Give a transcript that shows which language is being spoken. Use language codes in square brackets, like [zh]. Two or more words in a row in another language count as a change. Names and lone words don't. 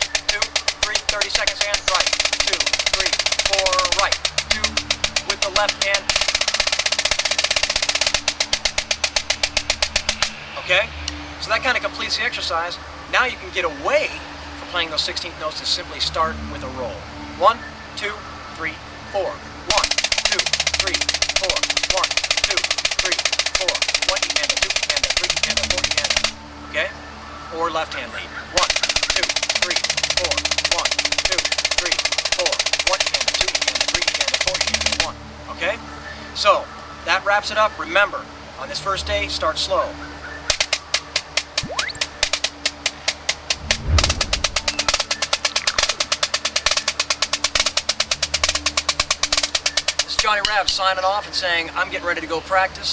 [en] 2, 3, 30 seconds and right. 2, 3, 4, right. 2, with the left hand. Okay? So that kind of completes the exercise. Now you can get away from playing those 16th notes and simply start with a roll. 1, 2, 3, 4. 1, 2, 3, 4. 1, 2, 3, 4. 1 E-hand, 2 E-hand, 3 E-hand, 4 E-hand. Okay? Or left hand lead. 1, 2, 3, 4. 1, 2, 3, 4. 1 E-hand, 2 E-hand, 3 E-hand, 4 E-hand, 1. Okay? So, that wraps it up. Remember, on this first day, start slow. Johnny Rabb signing off and saying, I'm getting ready to go practice.